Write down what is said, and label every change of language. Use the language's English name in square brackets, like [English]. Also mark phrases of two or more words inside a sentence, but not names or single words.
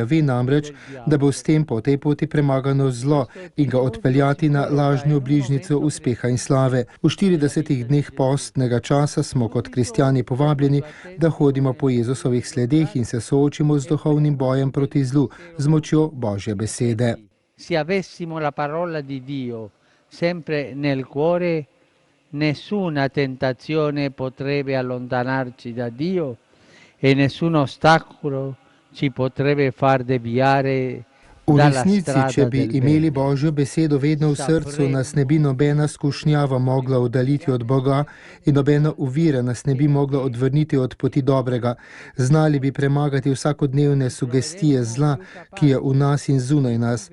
[Slovenian] Ve namreč, da bo s tem po tej poti premagano zlo in ga odpeljati na lažnjo bližnjico uspeha in slave. V 40 dneh postnega časa smo kot kristjani povabljeni, da hodimo po Jezusovih sledeh in se soočimo z duhovnim bojem proti zlu, z močjo Božje besede. [Italian] Se avessimo la parola di Dio sempre nel cuore, nessuna tentazione potrebbe allontanarci da Dio e nessun ostacolo ci potrebbe far deviare. [Slovenian] V resnici, če bi imeli Božjo besedo vedno v srcu, nas ne bi nobena skušnjava mogla oddaljiti od Boga in nobena ovira nas ne bi mogla odvrniti od poti dobrega. Znali bi premagati vsakodnevne sugestije zla, ki je v nas in zunaj nas.